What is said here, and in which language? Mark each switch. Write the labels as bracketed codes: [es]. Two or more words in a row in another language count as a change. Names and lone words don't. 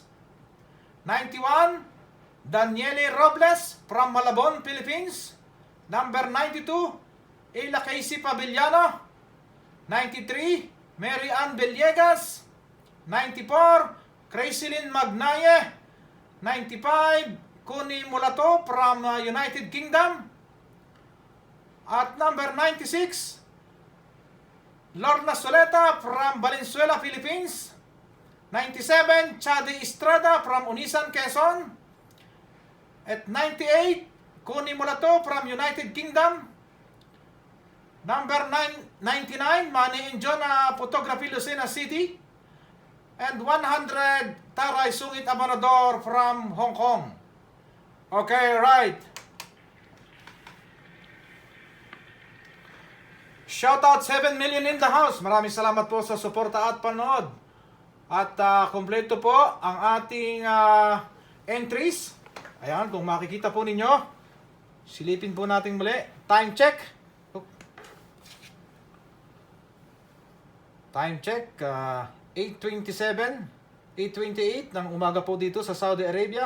[en] 91, Daniele Robles from Malabon, Philippines. Number 92, Ila Casey Pavillano. 93, Mary Ann Villegas. 94, Crazelyn Magnaye. 95, Kuni Mulato from United Kingdom. At number 96, Lorna Soleta from Valenzuela, Philippines. 97, Chadi Estrada from Unisan, Quezon. At 98, Kuni Mulato from United Kingdom. Number 99, Manny Injona Photography, Lucena City. And 100, Taray Sungit Abanador from Hong Kong. Okay, right. Shoutout 7 million in the house. [tl] Maraming salamat po sa suporta at panood. At kompleto po ang ating entries. Ayan, kung makikita po ninyo, silipin po natin muli. [en] Time check. Time check, [tl] 8:27, 8:28 ng umaga po dito sa Saudi Arabia.